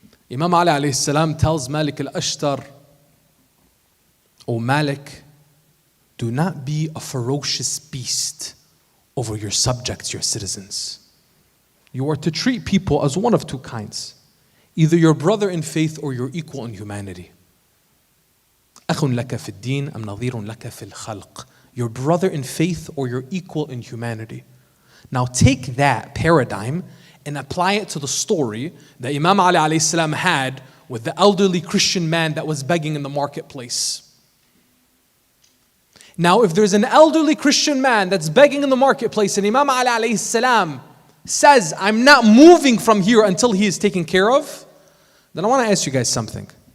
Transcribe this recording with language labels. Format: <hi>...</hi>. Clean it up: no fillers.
<en>Imam Ali alayhi salam tells Malik al-Ashtar, O Malik, do not be a ferocious beast over your subjects, your citizens. You are to treat people as one of two kinds, either your brother in faith or your equal in humanity.</en> <ar>أخ لك في الدين أم نظير لك في الخلق.</ar> <en>Your brother in faith or your equal in humanity. Now take that paradigm and apply it to the story that Imam Ali alayhi salam had with the elderly Christian man that was begging in the marketplace. Now if there's an elderly Christian man that's begging in the marketplace and Imam Ali alayhi salam says, I'm not moving from here until he is taken care of, then I want to ask you guys something.</en>